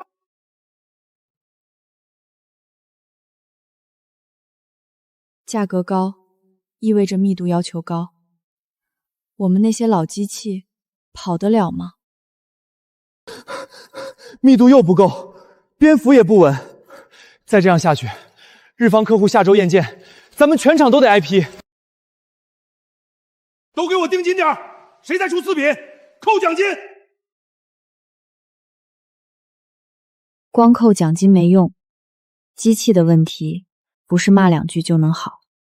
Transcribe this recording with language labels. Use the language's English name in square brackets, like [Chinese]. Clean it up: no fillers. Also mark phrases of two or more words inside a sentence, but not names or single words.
[Chinese] 价格高，意味着密度要求高。我们那些老机器跑得了吗？密度又不夠，蝙蝠也不穩。再這樣下去，日方客戶下周驗件，咱們全廠都得挨批。都給我盯緊點兒，誰再出次品，扣獎金。光扣獎金沒用，機器的問題不是罵兩句就能好。